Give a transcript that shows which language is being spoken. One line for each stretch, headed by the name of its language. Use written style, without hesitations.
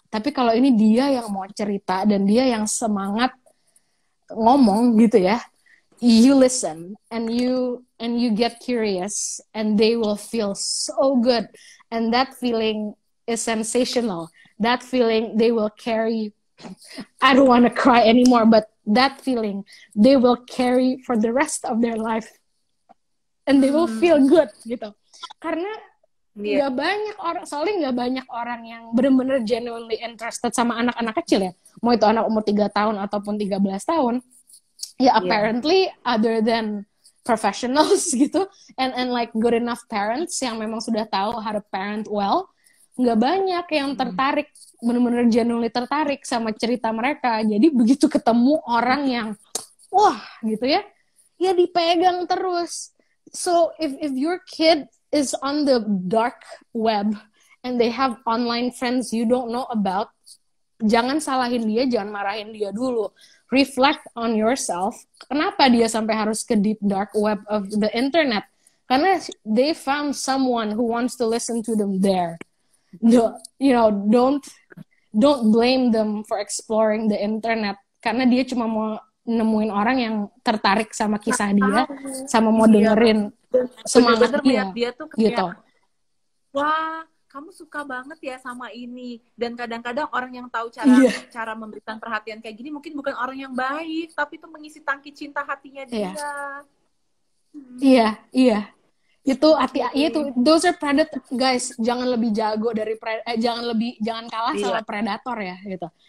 English: Tapi kalau ini dia yang mau cerita dan dia yang semangat ngomong gitu ya, you listen and you get curious and they will feel so good, and that feeling is sensational. That feeling they will carry. I don't want to cry anymore, but that feeling they will carry for the rest of their life, and they will feel good gitu.
Indonesian: Karena nggak banyak orang, soalnya nggak banyak orang yang benar-benar genuinely interested sama anak-anak kecil ya. Mau itu anak umur 3 tahun ataupun 13 tahun. ya apparently other than professionals gitu and like good enough parents yang memang sudah tahu how to parent well, nggak banyak yang tertarik, benar-benar genuinely tertarik sama cerita mereka. Jadi begitu ketemu orang yang wah gitu ya dipegang terus.
English: So if your kid is on the dark web and they have online friends you don't know about, jangan salahin dia, jangan marahin dia dulu. Reflect on yourself. Kenapa dia sampai harus ke deep dark web of the internet? Karena they found someone who wants to listen to them there. Don't blame them for exploring the internet.
Indonesian: Karena dia cuma mau nemuin orang yang tertarik sama kisah dia, sama mau dengerin semangat dia tuh kayak, gitu. Wah, kamu suka banget ya sama ini. Dan kadang-kadang orang yang tahu cara memberikan perhatian kayak gini mungkin bukan orang yang baik, tapi itu mengisi tangki cinta hatinya dia. Iya.
English: Itu those are predator, guys.
Indonesian: Jangan lebih jago dari jangan kalah sama predator ya gitu.